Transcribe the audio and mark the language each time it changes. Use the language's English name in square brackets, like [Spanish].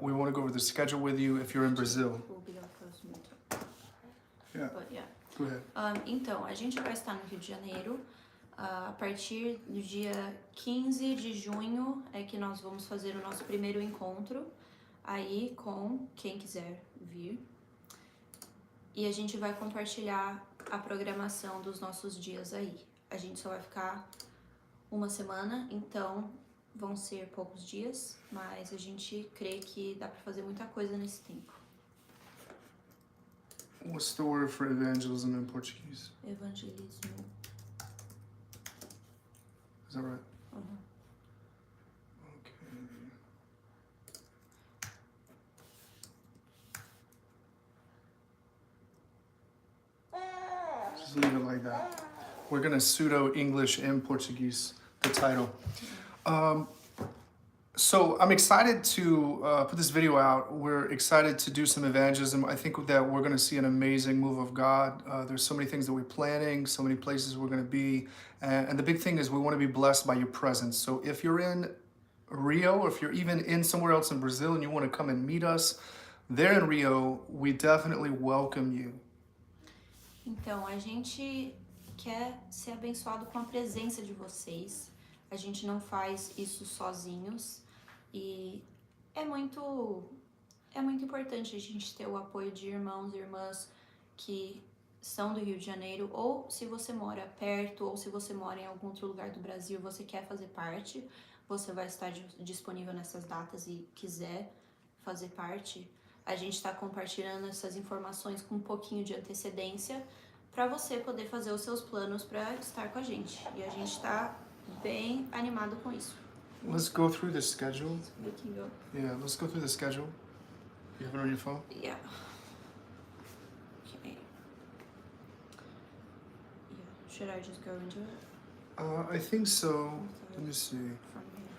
[English] We want to go over the schedule with you if you're in Brazil. Will be our first meetup. Yeah. But yeah. Go ahead. [Portuguese] Então, a gente vai estar no Rio de Janeiro. A partir do dia 15 de junho é que nós vamos fazer o nosso primeiro encontro aí com quem quiser vir. E a gente vai compartilhar a programação dos nossos dias aí. A gente só vai ficar uma semana, então vão ser poucos dias, mas a gente crê que dá para fazer muita coisa nesse tempo. [English] What's the word for evangelism in Portuguese? [Portuguese] Evangelismo. [English] Is that right? Uhum. Okay. Just leave it like that. We're gonna pseudo English and Portuguese the title. So I'm excited to put this video out. We're excited to do some evangelism. I think that we're going to see an amazing move of God. There's so many things that we're planning, so many places we're going to be. And the big thing is we want to be blessed by your presence. So if you're in Rio, or if you're even in somewhere else in Brazil and you want to come and meet us there in Rio, we definitely welcome you. [Portuguese] Então, a gente quer ser abençoado com a presença de vocês. A gente não faz isso sozinhos e é muito importante a gente ter o apoio de irmãos e irmãs que são do Rio de Janeiro, ou se você mora perto, ou se você mora em algum outro lugar do Brasil e você quer fazer parte, você vai estar disponível nessas datas e quiser fazer parte. A gente está compartilhando essas informações com um pouquinho de antecedência para você poder fazer os seus planos para estar com a gente. E a gente está bem animado com isso. [English] Let's go through the schedule. We can go. Yeah, let's go through the schedule. You have it on your phone? Yeah. Okay. Yeah. Should I just go into it? I think so. Let me see. From here.